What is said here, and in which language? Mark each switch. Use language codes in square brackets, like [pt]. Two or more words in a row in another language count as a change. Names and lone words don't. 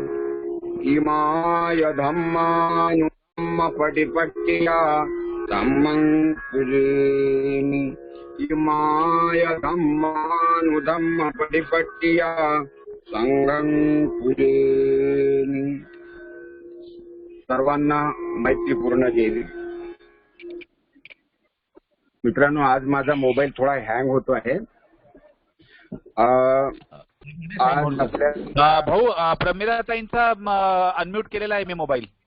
[pi] इमाय धम्मानुधम्मपटिपट्टिया धम्मं पूजेमि इमाय धम्मानुधम्मपटिपट्टिया संघं पूजेमि. [mr] सर्वांना मैत्रीपूर्ण जय. मित्रांनो, आज माझा मोबाईल थोडा हँग होतो आहे. आज आपल्या भाऊ, प्रमिलाताईंचा अनम्यूट केलेला आहे मी मोबाईल.